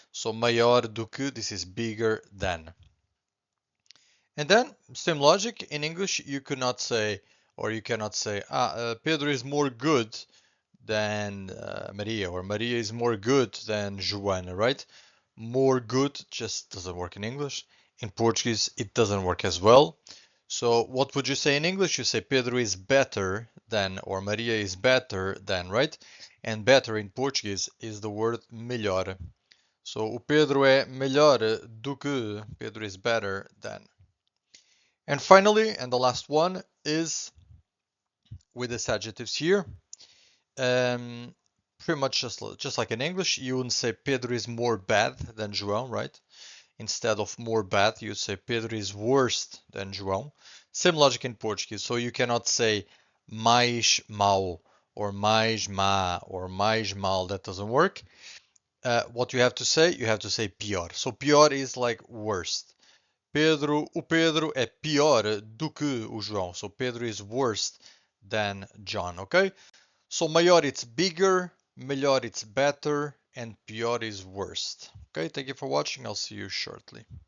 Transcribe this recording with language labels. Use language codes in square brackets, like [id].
[en] So maior do que, this is bigger than. And then, same logic, in English, you could not say, or you cannot say, Pedro is more good than Maria, or Maria is more good than Joana, right? More good just doesn't work in English. In Portuguese, it doesn't work as well. So what would you say in English? You say Pedro is better than, or Maria is better than, right? And better in Portuguese is the word melhor. [pt] So o Pedro é melhor do que, [en] Pedro is better than. And finally, and the last one is with these adjectives here. Um, Pretty much just like in English, you wouldn't say Pedro is more bad than João, right? Instead of more bad, you say Pedro is worse than João. Same logic in Portuguese, so you cannot say mais mau or mais má or mais mal. That doesn't work. What you have to say pior. So pior is like worst. [pt] O Pedro é pior do que o João. [en] So Pedro is worse than John, okay? So maior it's bigger, melhor it's better, and pior is worst. Okay, thank you for watching. I'll see you shortly.